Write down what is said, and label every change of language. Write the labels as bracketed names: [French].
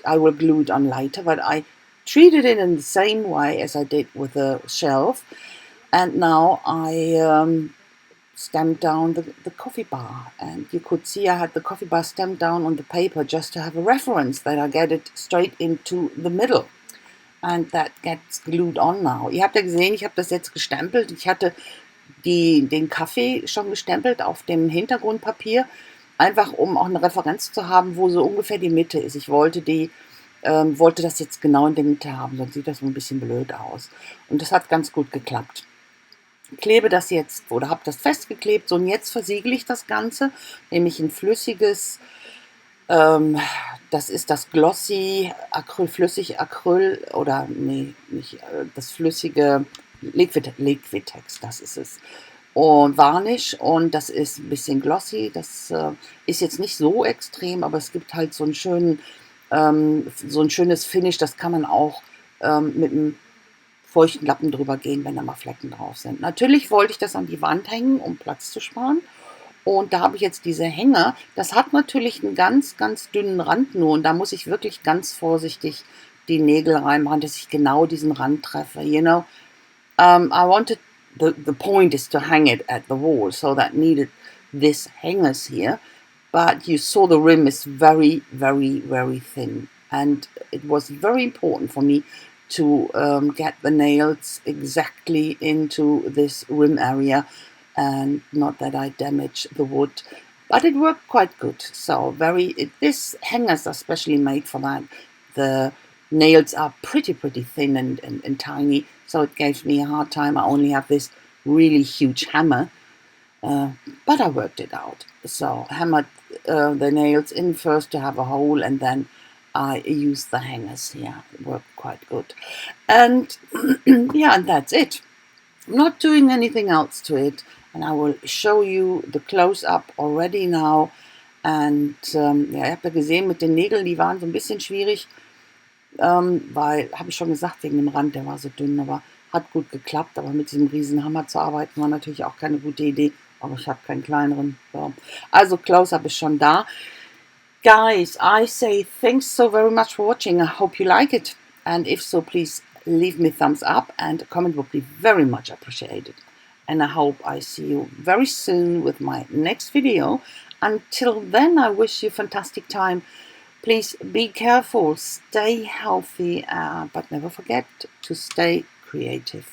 [English] I will glue it on later, but I treated it in the same way as I did with the shelf. And now I stamped down the coffee bar, and you could see I had the coffee bar stamped down on the paper just to have a reference that I get it straight into the middle. And that gets glued on now. [German] Ihr habt ja gesehen, ich habe das jetzt gestempelt. Ich hatte den Kaffee schon gestempelt auf dem Hintergrundpapier, einfach um auch eine Referenz zu haben, wo so ungefähr die Mitte ist. Ich wollte wollte das jetzt genau in der Mitte haben, sonst sieht das so ein bisschen blöd aus. Und das hat ganz gut geklappt. Klebe das jetzt oder habe das festgeklebt, so, und jetzt versiegle ich das Ganze, nämlich ein flüssiges, das ist das Glossy Acryl, flüssig Acryl, oder nee, nicht das flüssige Liquitex, das ist es. Und Varnish, und das ist ein bisschen glossy, das ist jetzt nicht so extrem, aber es gibt halt so einen schönen, so ein schönes Finish, das kann man auch mit einem feuchten Lappen drüber gehen, wenn da mal Flecken drauf sind. Natürlich wollte ich das an die Wand hängen, um Platz zu sparen. Und da habe ich jetzt diese Hänger. Das hat natürlich einen ganz, ganz dünnen Rand nur. Und da muss ich wirklich ganz vorsichtig die Nägel reinmachen, dass ich genau diesen Rand treffe. [English] You know, I wanted, the point is to hang it at the wall. So that needed this hangers here. But you saw the rim is very, very, very thin. And it was very important for me to get the nails exactly into this rim area, and not that I damage the wood, but it worked quite good. So this hangers are specially made for that. The nails are pretty thin and tiny, so it gave me a hard time. I only have this really huge hammer, but I worked it out. So hammered the nails in first to have a hole, and then I used the hangers here. It worked quite good. And yeah, and that's it. I'm not doing anything else to it. And I will show you the close-up already now. [German] And ja, ihr habt ja gesehen, mit den Nägeln, die waren so ein bisschen schwierig, weil, habe ich schon gesagt, wegen dem Rand, der war so dünn, aber hat gut geklappt. Aber mit diesem riesen Hammer zu arbeiten, war natürlich auch keine gute Idee. Aber ich habe keinen kleineren. So. Also Close-up ist schon da. [English] Guys, I say thanks so very much for watching. I hope you like it. And if so, please leave me a thumbs up, and a comment would be very much appreciated. And I hope I see you very soon with my next video. Until then, I wish you a fantastic time. Please be careful, stay healthy, but never forget to stay creative.